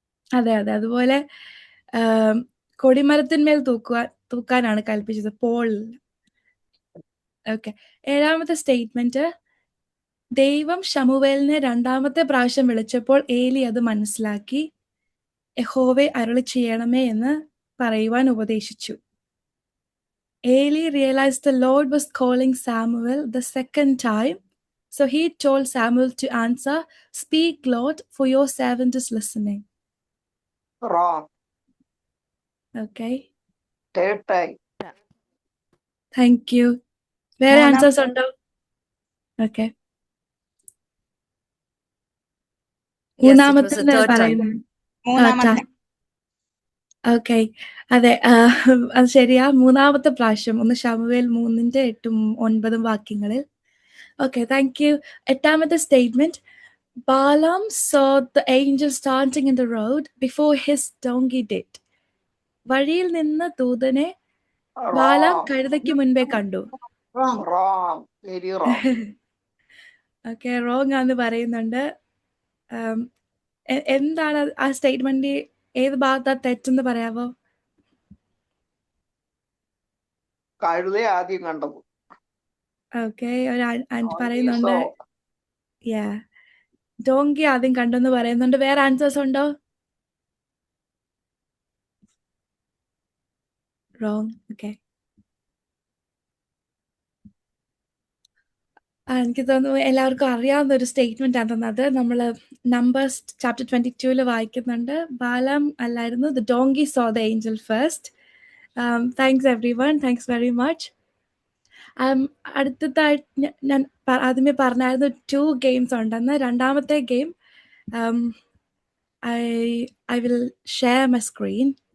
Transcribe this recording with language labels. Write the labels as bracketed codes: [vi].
[ml] അതെ അതെ, അതുപോലെ കൊടിമരത്തിന്മേൽ തൂക്കാനാണ് കൽപ്പിച്ചത്, പോൾ. ഓക്കെ, 7ാമത്തെ സ്റ്റേറ്റ്മെന്റ്, ദൈവം ശമൂവേലിനെ 2ാമത്തെ പ്രാവശ്യം വിളിച്ചപ്പോൾ ഏലി അത് മനസ്സിലാക്കി യഹോവേ അരുളി ചെയ്യണമേ എന്ന് പറയുവാൻ ഉപദേശിച്ചു. [en] Eli realized the Lord was calling Samuel the 2nd time, so he told Samuel to answer, "Speak, Lord, for your servant is listening." Wrong. Okay, Third time. thank you. Where [ml] മൂന്നാം- [en] answers undo? Okay. Yes, it was the [ml] മൂന്നാമത്തെ [en] third time. [ml] പറയുന്നു. മൂന്നാമത്തെ. Okay, അതെ, അത് ശരിയാ, 3ാമത്തെ പ്രാവശ്യം. 1 ശമൂവേൽ 3:8-9 വാക്യങ്ങളിൽ. Okay, thank you. 8ാമത്തെ statement, [en] Balaam saw the angel standing in the road before his donkey did. [ml] വഴിയിൽ നിന്ന് ദൂതനെ ബാലാം കഴുതയ്ക്ക് മുൻപേ കണ്ടു. [en] Wrong. Wrong. Very wrong. [ml] Okay, wrong ആന്ന് പറയുന്നുണ്ട്. എന്താണ് ആ സ്റ്റേറ്റ്മെന്റ്, ഏത് ഭാഗത്താ തെറ്റെന്ന് പറയാവോ? കഴുതയെ ആദ്യം കണ്ടത്. ഓക്കെ, ഒരു ആൻറ്റി പറയുന്നുണ്ട് ഡോങ്കി ആദ്യം കണ്ടെന്ന് പറയുന്നുണ്ട്. വേറെ ആൻസേഴ്സ് ഉണ്ടോ? റോങ്. ഓക്കെ, എനിക്ക് തോന്നുന്നു എല്ലാവർക്കും അറിയാവുന്ന ഒരു സ്റ്റേറ്റ്മെന്റ് ആണെന്ന്. അത് നമ്മൾ നമ്പേഴ്സ് ചാപ്റ്റർ 22 വായിക്കുന്നുണ്ട്. ബാലാം അല്ലായിരുന്നു, [en] The donkey saw the angel first. Thanks everyone, thanks very much. [ml] അടുത്തതായിട്ട് ഞാൻ ആദ്യമേ പറഞ്ഞായിരുന്നു 2 ഗെയിംസ് ഉണ്ടെന്ന്. 2ാമത്തെ game, [en] I will share my screen.